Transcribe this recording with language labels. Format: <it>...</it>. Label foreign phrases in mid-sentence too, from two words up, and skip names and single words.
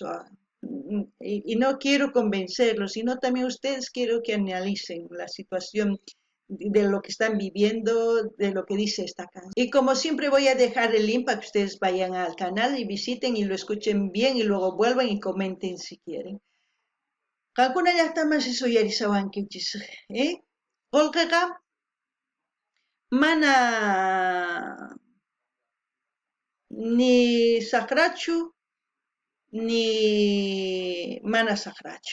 <es>Y no quiero convencerlos, sino también ustedes quiero que analicen la situación de lo que están viviendo, de lo que dice esta canción. Y como siempre voy a dejar el link para que ustedes vayan al canal y visiten y lo escuchen bien y luego vuelvan y comenten si quieren.</es> <qu>Kankuna llaqtaman suyarisawankichis, ¿eh? Qolqaqa mana ni saqrachu ni mana saqrachu.</qu>